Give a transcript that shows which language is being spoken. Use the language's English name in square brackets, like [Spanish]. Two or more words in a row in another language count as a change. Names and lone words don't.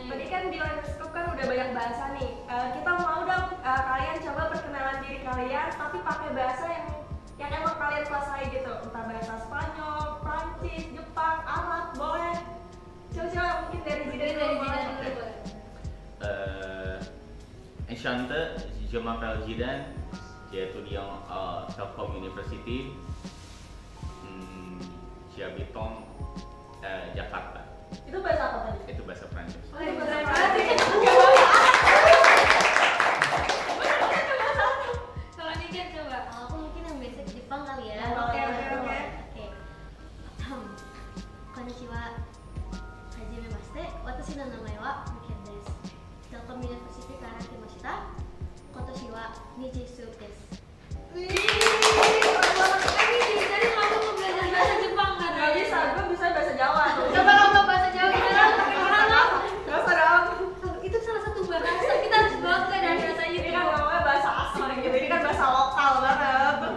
[Indonesian] Tadi kan di [English] language club [Indonesian] kan udah banyak bahasa nih. Kita mau dong kalian coba perkenalan diri kalian, tapi pakai bahasa yang emang kalian kuasai gitu. Entah bahasa Spanyol, Prancis, Jepang, Arab, boleh. Coba mungkin dari Zidan dulu. boleh. [French] Enchanté, je m'appelle Zidan, j'ai étudié à Telkom University, j'habite Jakarta. [Indonesian] Itu bahasa apa tadi? Itu bahasa Prancis. Oh, itu bahasa Kalau Niken coba. Kalau aku mungkin yang basic Jepang kali ya. Oke. [Japanese] Konnichiwa. はじめまして。私の名前はNikenです. Telkom Universityから来ました。今年は20desu. [Indonesian] Jadi kamu mau belajar bahasa Jepang kan? Gak bisa, gue bisa bahasa Jawa. Coba ngomong bahasa Jawa kita orang apa? Gak usah dong. Itu salah satu bahasa kita harus bangga dari bahasa Ini itu. kan ngomongnya bahasa asli gitu, ini kan bahasa lokal banget.